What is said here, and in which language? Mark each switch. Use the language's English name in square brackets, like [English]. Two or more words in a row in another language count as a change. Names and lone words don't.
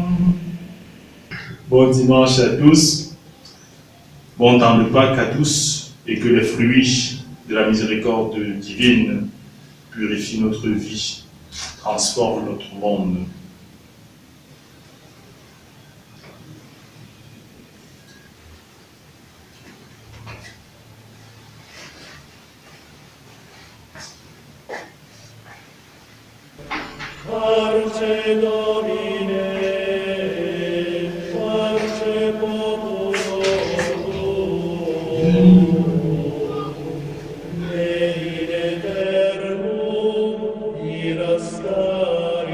[French] Bon dimanche à tous, bon temps de Pâques à tous, et que les fruits de la miséricorde divine purifient notre vie, transforment notre monde. [Latin] Parce Domine, parce populo tuum, et in aeternum ira